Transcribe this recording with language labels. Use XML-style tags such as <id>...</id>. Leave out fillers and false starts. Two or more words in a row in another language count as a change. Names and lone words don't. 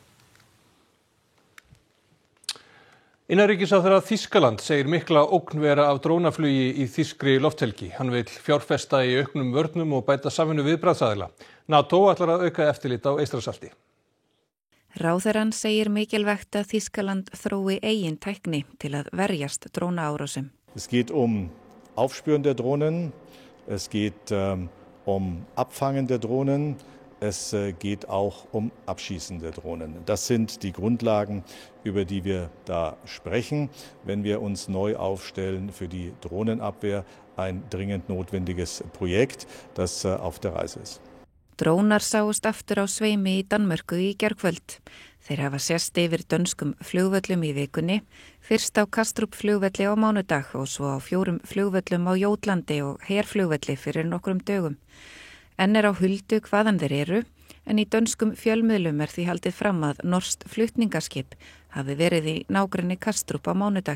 <is>Innanríkisráðherra Þýskaland segir mikla ógn vera af drónaflugi í þýskri lofthelgi. Hann vill fjárfesta í auknum vörnum og bæta samvinnu viðbragðsaðila. NATO ætlar að auka eftirlit á Eystrasalti. Ráðherrann segir mikilvægt að Þýskaland þrói eigin tækni til að verjast drónaárásum.</is> <de>Es geht Aufspüren der Drohnen, es geht Abfangen der Drohnen, es geht auch Abschießen der Drohnen. Das sind die Grundlagen, über die wir da sprechen, wenn wir uns neu aufstellen für die Drohnenabwehr, ein dringend notwendiges Projekt, das auf der Reise ist.</de> <is>Drónar sáust aftur á sveimi í Danmörku í gærkvöld. Þeir hafa sést yfir dönskum flugvöllum í vikunni, fyrst á Kastrup flugvelli á mánudag og svo á 4 flugvöllum á Jótlandi og herflugvelli fyrir nokkrum dögum. Enn á huldu hvaðan þeir eru, en í dönskum fjölmiðlum því haldið fram að norskt flutningaskip hafi verið í nágrenni Kastrup á mánudag.</is>